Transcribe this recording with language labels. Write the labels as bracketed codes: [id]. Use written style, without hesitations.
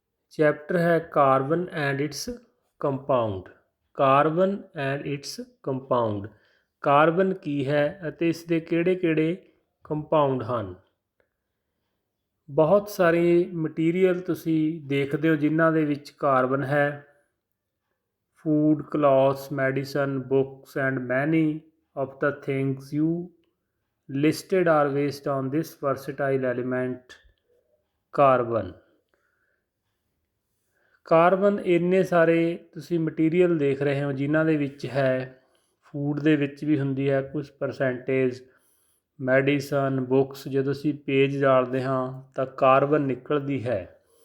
[en] Chapter ਹੈ carbon and its compound. Carbon and its compound. [pa] Carbon ਕੀ ਹੈ ਅਤੇ ਇਸ ਦੇ ਕਿਹੜੇ-ਕਿਹੜੇ ਕੰਪਾਊਂਡ ਹਨ। ਬਹੁਤ ਸਾਰੇ ਮਟੀਰੀਅਲ ਤੁਸੀਂ ਦੇਖਦੇ ਹੋ ਜਿਨ੍ਹਾਂ ਦੇ ਵਿੱਚ ਕਾਰਬਨ ਹੈ। [en] Food, clothes, medicine, books, and many of the things you listed are based on this versatile element carbon. [pa] Carbon ਇੰਨੇ ਸਾਰੇ ਤੁਸੀਂ ਮਟੀਰੀਅਲ ਦੇਖ ਰਹੇ ਹੋ ਜਿਨ੍ਹਾਂ ਦੇ ਵਿੱਚ ਹੈ। ਫੂਡ ਦੇ ਵਿੱਚ ਵੀ ਹੁੰਦੀ ਹੈ ਕੁਝ ਪਰਸੈਂਟੇਜ, ਮੈਡੀਸਨ, ਬੁੱਕਸ। ਜਦੋਂ ਅਸੀਂ ਪੇਜ ਜਾਲਦੇ ਹਾਂ ਤਾਂ ਕਾਰਬਨ ਨਿਕਲਦੀ ਹੈ।